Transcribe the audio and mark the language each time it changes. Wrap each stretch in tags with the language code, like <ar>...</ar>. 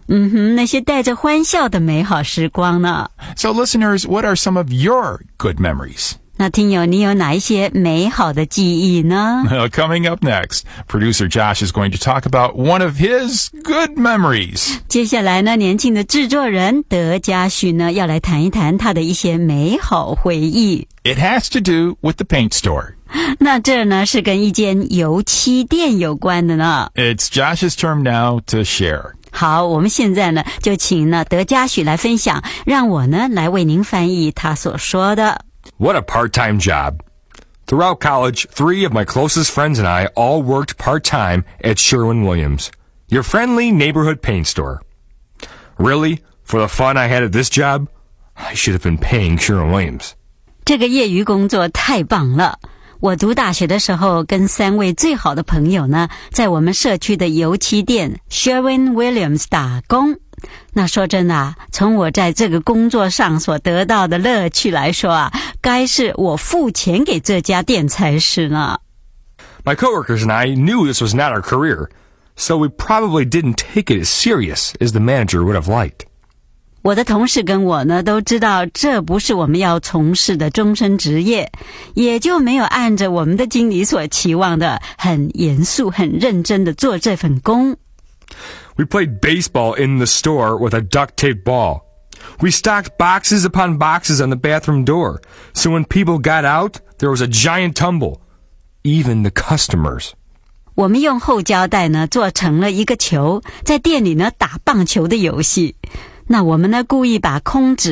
<zh>那些带着欢笑的美好时光呢。</zh> <en>So listeners, what are some of your good memories?</en> <zh>那听友，你有哪一些美好的记忆呢</zh> <en>?Coming up next, producer Josh is going to talk about one of his good memories.</en> <zh>接下来呢，年轻的制作人德嘉许呢，要来谈一谈他的一些美好回忆。</zh> <en>It has to do with the paint store.</en> <zh>那这呢，是跟一间油漆店有关的呢。</zh> <en>It's Josh's turn now to share.</en> <zh>好，我们现在呢就请呢德嘉许来分享，让我呢来为您翻译他所说的。</zh> <en>What a part-time job. Throughout college, three of my closest friends and I all worked part-time at Sherwin-Williams, your friendly neighborhood paint store. Really? For the fun I had at this job? I should have been paying Sherwin-Williams.</en> <zh>这个业余工作太棒了。我读大学的时候跟三位最好的朋友呢在我们社区的油漆店 Sherwin-Williams 打工。那说真的、啊、从我在这个工作上所得到的乐趣来说啊，该是我付钱给这家店才是呢。</zh> <en>My coworkers and I knew this was not our career, so we probably didn't take it as serious as the manager would have liked.</en> <zh>我的同事跟我呢都知道这不是我们要从事的终身职业，也就没有按着我们的经理所期望的很严肃很认真地做这份工。</zh> <en>We played baseball in the store with a duct tape ball. We stocked boxes upon boxes on the bathroom door, so when people got out, there was a giant tumble. Even the customers.</en> <zh>我们用厚胶带呢做成了一个球，在店里呢打棒球的游戏。那我们呢故意把空纸</zh>